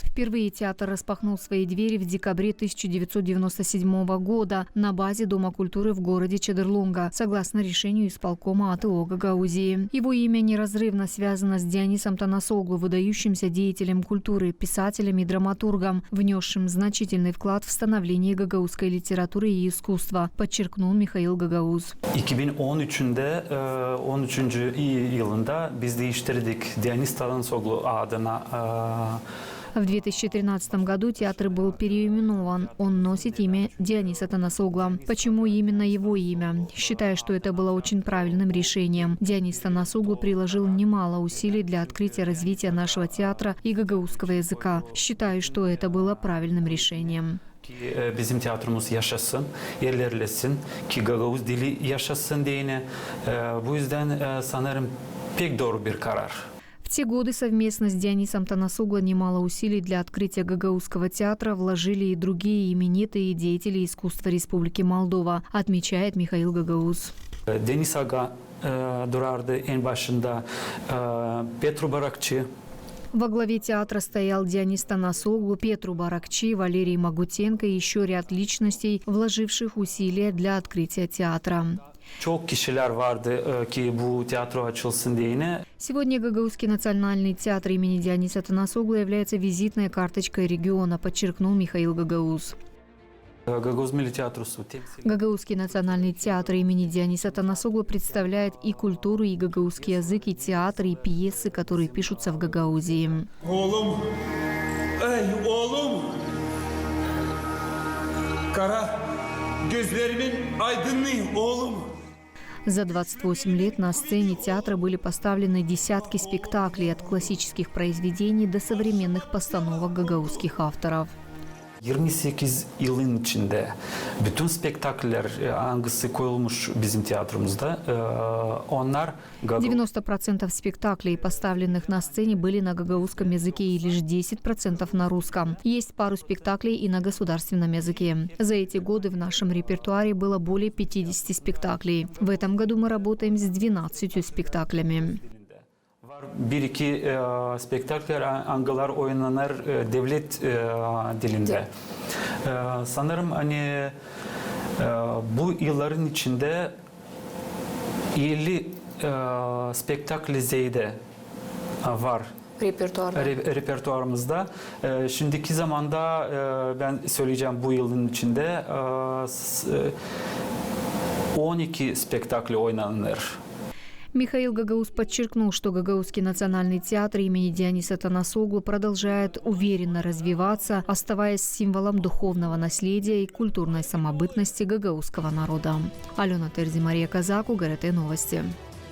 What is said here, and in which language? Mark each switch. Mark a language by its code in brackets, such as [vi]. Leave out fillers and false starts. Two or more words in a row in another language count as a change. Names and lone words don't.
[ru] Впервые театр распахнул свои двери в декабре 1997 года на базе Дома культуры в городе Чедерлунга, согласно решению исполкома АТО Гагаузии. Его имя неразрывно связано с Дионисом Танасоглу, выдающимся деятелем культуры, писателем и драматургом, внесшим значительный вклад в становление гагаузской литературы и искусства, подчеркнул Михаил Гагауз. [gag] 2013'de 13. yılında biz değiştirdik Dionis Tanasoglu adına. [ru] В 2013 году театр был переименован. Он носит имя Диониса Танасогла. Почему именно его имя? Считаю, что это было очень правильным решением. Дионис Танасоглу приложил немало усилий для открытия и развития нашего театра и гагаузского языка. Считаю, что это было правильным решением. [gag] Bizim tiyatromuz yaşasın, ilerlesin, ki Gagavuz dili yaşasın diye. Bu yüzden sanırım pek doğru bir karar. [ru] В те годы совместно с Дионисом Танасоглу немало усилий для открытия гагаузского театра вложили и другие именитые деятели искусства Республики Молдова, отмечает Михаил Гагауз. [gag] Deniz Aga durardı en başında, Petru Barakçı. [ru] Во главе театра стоял Дионис Танасоглу, Петру Баракчи, Валерий Магутенко и еще ряд личностей, вложивших усилия для открытия театра. [gag] Çok kişiler vardı ki bu tiyatro açılsın diye. [ru] Сегодня Гагаузский национальный театр имени Диониса Танасоглу является визитной карточкой региона, подчеркнул Михаил Гагауз. Гагаузский национальный театр имени Диониса Танасоглу представляет и культуру, и гагаузский язык, и театр, и пьесы, которые пишутся в Гагаузии. [gag] Oğlum, ey oğlum, kara gözlerimin aydınlığı oğlum. [ru] За 28 лет на сцене театра были поставлены десятки спектаклей от классических произведений до современных постановок гагаузских авторов. [gag] 28 yılın içinde bütün spektaküller hangisi koyulmuş bizim tiyatromuzda, onlar [ru] 90% спектаклей, поставленных на сцене, были на гагаузском языке и лишь 10% на русском. Есть пару спектаклей и на государственном языке. За эти годы в нашем репертуаре было более 50 спектаклей. В этом году мы работаем с 12 спектаклями. [gag] Bir iki spektakler, angalar oynanır devlet dilinde. Sanırım hani bu yılların içinde 50 spektakl zeyde var. Repertuarımızda. Şimdiki zamanda ben söyleyeceğim, bu yılın içinde 12 spektakl oynanır. [ru] Михаил Гагауз подчеркнул, что Гагаузский национальный театр имени Диониса Танасоглу продолжает уверенно развиваться, оставаясь символом духовного наследия и культурной самобытности гагаузского народа. Алена Терзи, Мария Казак, УГРТ Новости.